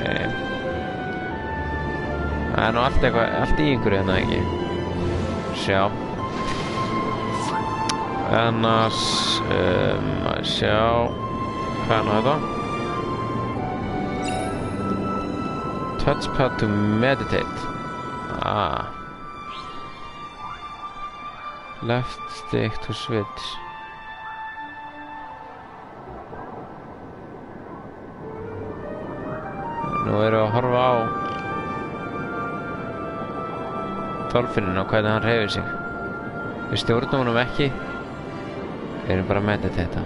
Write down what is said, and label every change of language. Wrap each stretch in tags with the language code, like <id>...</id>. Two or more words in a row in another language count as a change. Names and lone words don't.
<is>Það er nú allt eitthvað, allt í einhverju hérna, ekki? Sjá. Annars, sjá. Hvað er nú þetta?</is> <en>Touchpad to meditate. Left stick to switch.</en> <is>Nú erum við að horfa á Dolphininn og hvernig hann hreyfir sig. Við stjórnum honum ekki. Við erum bara að meditata.</is>